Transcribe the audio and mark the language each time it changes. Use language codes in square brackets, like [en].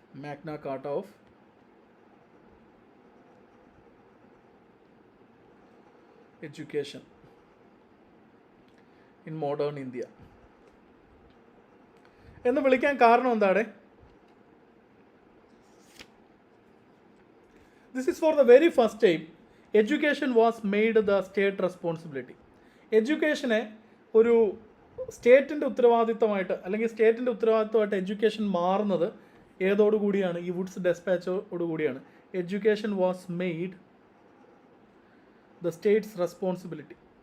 [ml] Magna Carta of education in modern India എന്ന് വിളിക്കാൻ കാരണം എന്താണ്? [en] This is for the very first time education was made the state responsibility. [ml] എഡ്യൂക്കേഷനെ ഒരു സ്റ്റേറ്റിൻ്റെ ഉത്തരവാദിത്തമായിട്ട് അല്ലെങ്കിൽ സ്റ്റേറ്റിൻ്റെ ഉത്തരവാദിത്തമായിട്ട് education മാറുന്നത് ഏതോടുകൂടിയാണ്? ഈ Woods ഡെസ്പാച്ചോടുകൂടിയാണ്. [en] Education was made the state's responsibility.